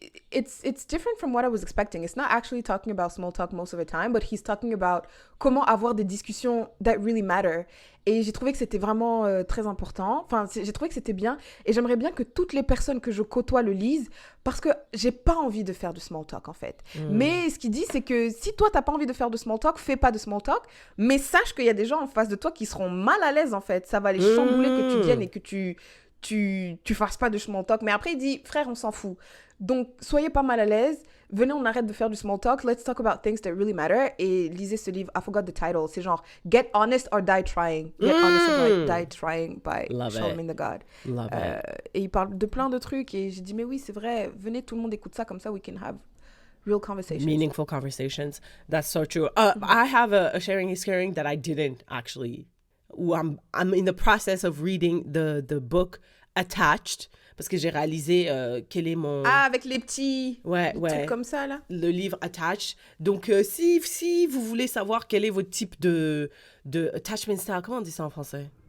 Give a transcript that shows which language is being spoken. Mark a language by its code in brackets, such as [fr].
[en] It's different from what I was expecting. It's not actually talking about small talk most of the time, but he's talking about [fr] comment avoir des discussions [en] that really matter. [fr] Et j'ai trouvé que c'était vraiment très important. Enfin, j'ai trouvé que c'était bien. Et j'aimerais bien que toutes les personnes que je côtoie le lisent parce que j'ai pas envie de faire du small talk, en fait. Mais ce qu'il dit, c'est que si toi, t'as pas envie de faire de small talk, fais pas de small talk. Mais sache qu'il y a des gens en face de toi qui seront mal à l'aise, en fait. Ça va les chambouler que tu viennes et que tu fasses pas de small talk. Mais après, il dit, frère, on s'en fout. Donc, soyez pas mal à l'aise. Venez, on arrête de faire du small talk. [en] Let's talk about things that really matter. [fr] Et lisez ce livre. [en] I forgot the title. [fr] C'est genre Get Honest or Die Trying. [en] Get Honest or Die Trying by Charlemagne the God. Love it. [fr] Et il parle de plein de trucs. Et j'ai dit, mais oui, c'est vrai. Venez, tout le monde écoute ça. Comme ça, [en] we can have real conversations. Meaningful conversations. That's so true. I have a sharing is caring that I didn't actually. I'm in the process of reading the book Attached [fr] parce que j'ai réalisé quel est mon... Ah, avec les petits ouais. trucs comme ça, là. Le livre Attached. Donc, si vous voulez savoir quel est votre type de attachment style, comment on dit ça en français?